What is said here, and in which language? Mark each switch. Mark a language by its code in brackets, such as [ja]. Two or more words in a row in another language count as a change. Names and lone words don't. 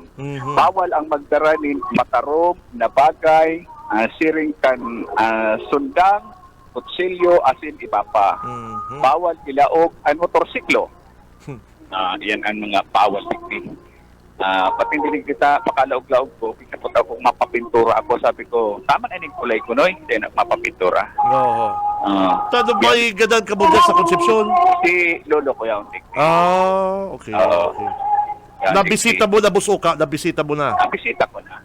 [bik] Bawal ang magdaranin matarom na bagay, siring kan sundang, kutsilyo, asin iba pa. Bawal ilaog ang motorsiklo. Yan ang mga bawal digdi. Pati hindi kita pakalaog-laog ko, [tl] pinapunta kong mapapintura ako, sabi ko, tama na yung kulay ko, noy, hindi na mapapintura. [bik] Oo. [tl] Tanong ba yung ganun ka mo dyan sa konsepsyon? [bik] Si lolo ko yung digdi. Okay. Oo. Okay. Yan, [tl] Nabisita mo na, Busuka? Nabisita mo na? Nabisita ko na.